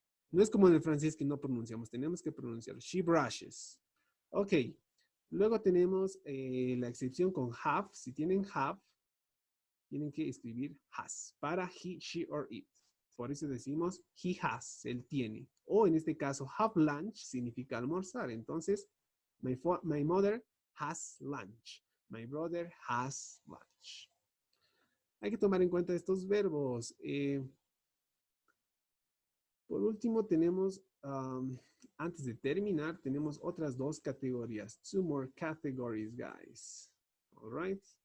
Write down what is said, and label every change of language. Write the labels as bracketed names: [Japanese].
[Spanish] No es como en el francés que no pronunciamos. Tenemos que pronunciarlo. [English] She brushes. [Spanish] Ok. Luego tenemos la excepción con have. Si tienen have, tienen que escribir has para he, she, or it. Por eso decimos [English] he has, [Spanish] él tiene. O en este caso, have lunch significa almorzar. [English] Entonces, my mother has lunch. My brother has lunch. [Spanish] Hay que tomar en cuenta estos verbos. Por último, tenemos, antes de terminar, tenemos otras dos categorías. [English] Two more categories, guys. All right.